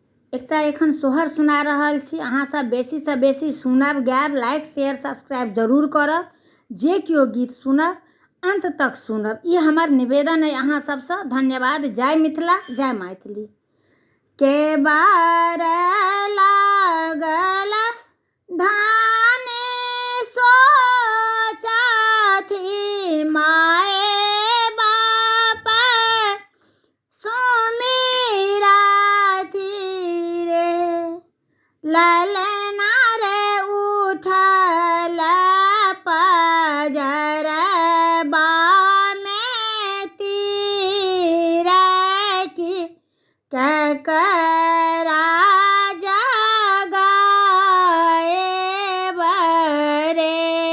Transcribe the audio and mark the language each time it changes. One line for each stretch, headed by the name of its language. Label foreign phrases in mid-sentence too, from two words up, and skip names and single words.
Maithili: एकटा एखन सोहर सुना रहल छी। अहाँ सब बेसी से बेसी सुनब, गायब,
English: like share subscribe
Maithili: जरूर करब। जे केओ गीत सुनब अंत तक सुनब, ई हमर निवेदन है अहाँ सबसँ। धन्यवाद। जय मिथिला, जय मैथिली। के बार लागल धान सोचथि माए बाप सुमिरथि रे, ललना रे उठल पजरबा में तीर की ककरा जगाए बरे,